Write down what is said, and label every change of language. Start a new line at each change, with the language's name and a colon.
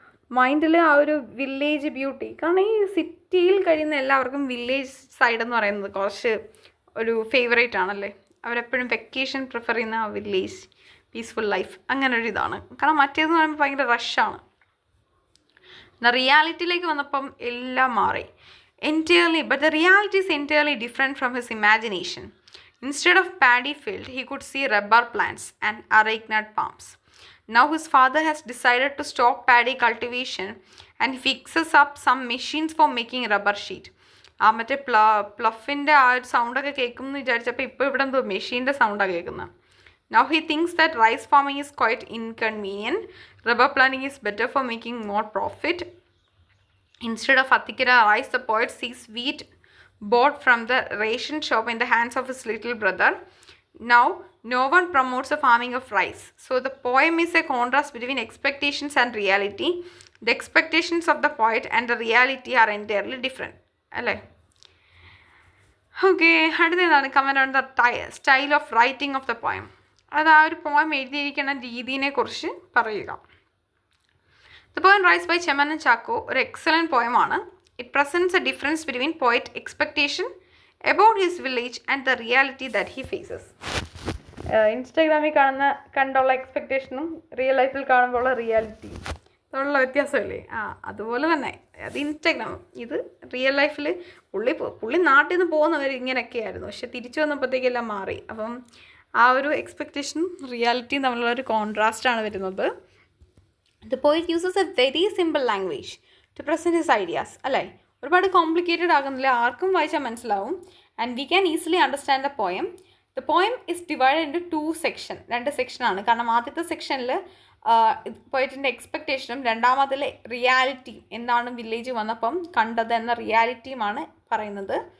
Malayalam: മൈൻഡിൽ ആ ഒരു വില്ലേജ് ബ്യൂട്ടി, കാരണം ഈ സിറ്റിയിൽ കഴിയുന്ന എല്ലാവർക്കും വില്ലേജ് സൈഡ് എന്ന് പറയുന്നത് കുറച്ച് ഒരു ഫേവറേറ്റ് ആണല്ലേ. അവരെപ്പോഴും വെക്കേഷൻ പ്രിഫർ ചെയ്യുന്ന ആ വില്ലേജ് പീസ്ഫുൾ ലൈഫ് അങ്ങനെ ഒരു ഇതാണ്. കാരണം മറ്റേതെന്ന് പറയുമ്പോൾ ഭയങ്കര റഷാണ്. എന്നാൽ റിയാലിറ്റിയിലേക്ക് വന്നപ്പം എല്ലാം മാറി entirely.
English: But the reality is entirely different from his imagination. Instead of paddy field, he could see rubber plants and arecanut palms. Now his father has decided to stop paddy cultivation and fixes up some machines for making rubber sheet.
Malayalam: ആ മറ്റേ പ്ലഫിൻ്റെ ആ ഒരു സൗണ്ടൊക്കെ കേൾക്കുമെന്ന് വിചാരിച്ചപ്പോൾ ഇപ്പോൾ ഇവിടെ എന്തോ മെഷീൻ്റെ സൗണ്ടാണ് കേൾക്കുന്നത്.
English: Now he thinks that rice farming is quite inconvenient. Rubber planting is better for making more profit. Instead of Attikara rice, the poet sees wheat bought from the ration shop in the hands of his little brother. Now, no one promotes the farming of rice. So, the poem is a contrast between expectations and reality. The expectations of the poet and the reality are entirely different. Okay, അടുത്തതാണ് comment on the style of writing of the poem.
Malayalam: അത് ആ ഒരു poem എഴുതിയിരിക്കുന്ന രീതിയെ കുറിച്ച് പറയുക.
English: The poem Rise by Cheman and Chacko
Malayalam: ഒരു excellent പോയമാണ്.
English: It presents a difference between poet expectation about his village and the reality that he faces.
Malayalam: ഇൻസ്റ്റാഗ്രാമിൽ കണ്ടുള്ള എക്സ്പെക്റ്റേഷനും റിയൽ ലൈഫിൽ കാണുമ്പോൾ ഉള്ള റിയാലിറ്റി ഉള്ള വ്യത്യാസമല്ലേ. അതുപോലെ തന്നെ അത് ഇൻസ്റ്റാഗ്രാം, ഇത് റിയൽ ലൈഫിൽ പുള്ളി നാട്ടിൽ നിന്ന് പോകുന്നവർ ഇങ്ങനെയൊക്കെയായിരുന്നു, പക്ഷെ തിരിച്ചു വന്നപ്പോഴത്തേക്കെല്ലാം മാറി. അപ്പം ആ ഒരു എക്സ്പെക്റ്റേഷനും റിയാലിറ്റിയും തമ്മിലുള്ള ഒരു കോൺട്രാസ്റ്റാണ് വരുന്നത്.
English: The poet uses a very simple language to present his ideas. അല്ലേ,
Malayalam: ഒരുപാട് കോംപ്ലിക്കേറ്റഡ് ആകുന്നില്ല, ആർക്കും വായിച്ചാൽ മനസ്സിലാവും.
English: And we can easily understand the poem. The poem is divide in to 2 section.
Malayalam: 2 സെക്ഷനാണ്. കാരണം ആദ്യത്തെ സെക്ഷനിൽ പോയറ്റിൻ്റെ എക്സ്പെക്റ്റേഷനും രണ്ടാമതിലെ റിയാലിറ്റിയും, എന്താണ് വില്ലേജ് വന്നപ്പം കണ്ടത് എന്ന റിയാലിറ്റിയുമാണ് പറയുന്നത്.